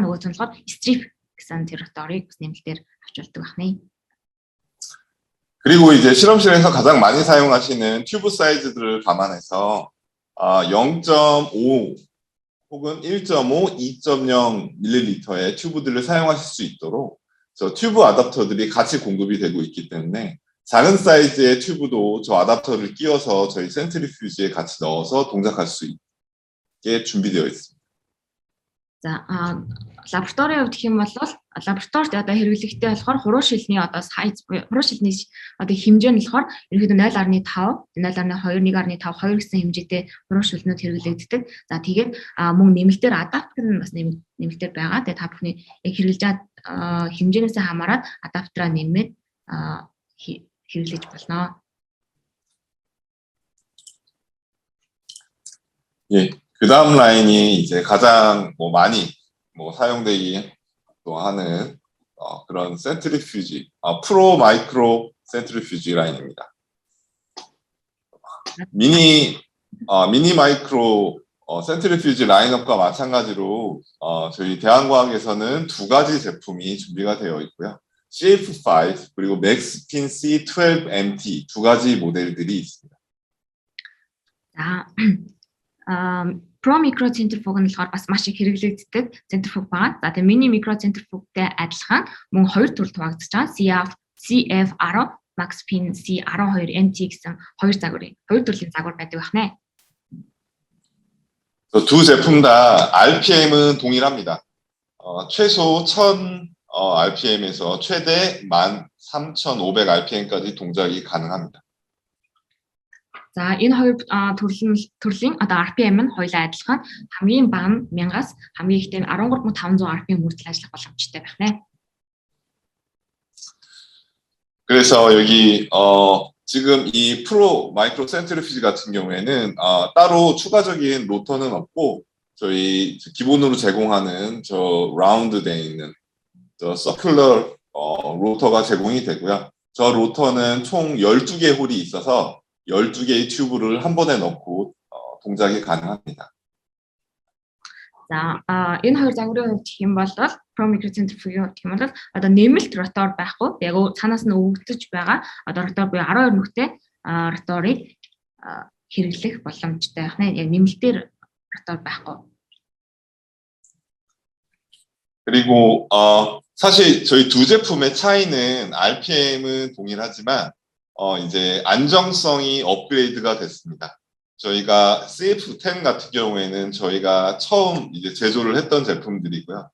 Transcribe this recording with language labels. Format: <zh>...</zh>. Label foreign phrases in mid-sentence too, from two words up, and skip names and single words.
<mn>Нөгөө нь болохоор strip гэсэн тэр роторыг бас нэмэлтээр авч болдог байна.</mn> <ko>그리고 이제 실험실에서 가장 많이 사용하시는 튜브 사이즈들을 감안해서 0.5 혹은 1.5, 2.0 ml의 튜브들을 사용하실 수 있도록 저 튜브 아답터들이 같이 공급이 되고 있기 때문에 작은 사이즈의 튜브도 저 아답터를 끼워서 저희 센트리퓨지에 같이 넣어서 동작할 수 있게 준비되어 있습니다.</ko> <mn>За лабораторийн хувьд гэх юм бол лабораторид одоо хэрэглэхтэй болохоор хуруу шилний одоо сайз хуруу шилний одоо хэмжээ нь болохоор ерөнхийдөө 0.5, 0.2, 1.5, 2 гэсэн хэмжээтэй хуруу шилнүүд хэрэглэгддэг. За тэгээд мөн нэмэлтээр адаптер нь бас нэмэлтээр байгаа. Тэгээд та бүхний яг хэрэглэж байгаа хэмжээнээс хамаарат адаптераа нэмээд хэрэглэж болно.</mn> <ko>예. 그 다음 라인이 이제 가장 많이 사용되기 또 하는 그런 센트리퓨지, 프로 마이크로 센트리퓨지 라인입니다. 미니 마이크로 센트리퓨지 라인업과 마찬가지로 저희 대한과학에서는 두 가지 제품이 준비가 되어 있고요. CF5 그리고 맥스핀 C12MT 두 가지 모델들이 있습니다.</ko> <en>Pro micro centrifuge</en> <mn>нь болохоор бас маш их хэрэглэгддэг centrifuge байгаа. За тэгээ</mn> <en>mini micro centrifugeтэй</en> <mn>адилхан мөн хоёр төрөл хуваагдаж байгаа. CF10, Maxpin C12 MT гэсэн хоёр төрлийн загвар байдаг байна.</mn> <ko>두 제품 다 RPM은 동일합니다. 최소 1000 RPM에서 최대 13,500 RPM까지 동작이 가능합니다.</ko> <mn>За энэ хоёр төрлийн одоо RPM нь хоёулаа адилхан хамгийн бага нь 1000-аас хамгийн ихтэй 13,500 RPM хүртэл ажиллах боломжтой байна.</mn> <ko>그래서 여기 지금 이 프로 마이크로 센트리퓨지 같은 경우에는 따로 추가적인 로터는 없고 저희 기본으로 제공하는 저 라운드 돼 있는 저 서큘러 로터가 제공이 되고요. 저 로터는 총 12개 홀이 있어서 12개의 튜브를 한 번에 넣고 동작이 가능합니다.</ko> <mn>За энэ хоёр загварын хувьд гэх юм бол</mn> <en>Pro Micro Centrifuge</en> <mn>гэх юм бол одоо нэмэлт ротор байхгүй яг цаанаас нь өгөгдөж байгаа одоо ротор буюу 12 нүхтэй роторыг хэрэглэх боломжтой байна. Яг нэмэлтээр ротор байхгүй.</mn> <ko>그리고 사실 저희 두 제품의 차이는 RPM은 동일하지만 이제 안정성이 업그레이드가 됐습니다. 저희가 CF10 같은 경우에는 저희가 처음 이제 제조를 했던 제품들이고요.</ko>